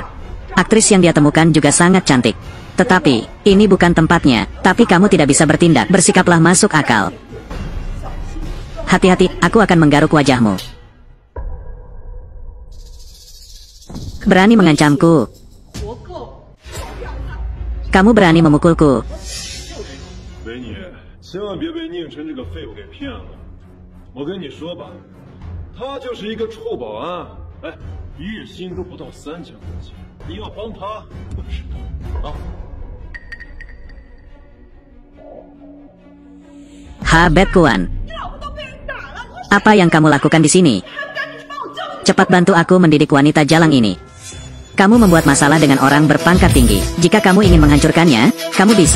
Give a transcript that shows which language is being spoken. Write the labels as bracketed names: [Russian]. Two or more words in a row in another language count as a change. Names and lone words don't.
[Indonesian] Aktris yang dia temukan juga sangat cantik. Tetapi, ini bukan tempatnya. Tapi kamu tidak bisa bertindak. Bersikaplah masuk akal. Hati-hati, aku akan menggaruk wajahmu. Berani mengancamku. Kamu berani memukulku. [Chinese] 维尼，千万别被宁琛这个废物给骗了。我跟你说吧，他就是一个臭保安，哎，月薪都不到3000块钱。你要帮他，不值得啊。 [Indonesian] Ha Betkuan, apa yang kamu lakukan di sini? Cepat bantu aku mendidik wanita jalang ini. Kamu membuat masalah dengan orang berpangkat tinggi. Jika kamu ingin menghancurkannya, kamu bisa.